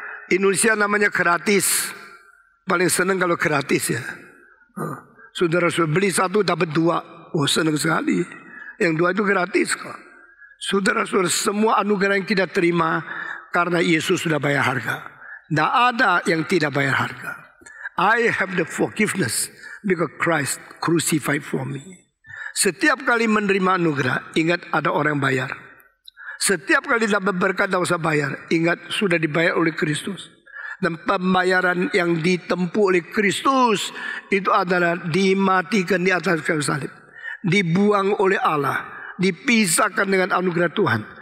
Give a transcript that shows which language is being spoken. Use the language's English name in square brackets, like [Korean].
[Indonesian] Indonesia namanya gratis. Paling senang kalau gratis ya. Saudara-saudara beli satu dapat dua. Oh senang sekali. Yang dua itu gratis kok. Saudara-saudara semua anugerah yang kita terima karena Yesus sudah bayar harga. Tidak ada yang tidak bayar harga. [English] I have the forgiveness because Christ crucified for me. [Indonesian] Setiap kali menerima anugerah, ingat ada orang yang bayar. Setiap kali dapat berkat, tidak usah bayar. Ingat sudah dibayar oleh Kristus. Dan pembayaran yang ditempuh oleh Kristus itu adalah dimatikan di atas kayu salib. Dibuang oleh Allah. Dipisahkan dengan anugerah Tuhan.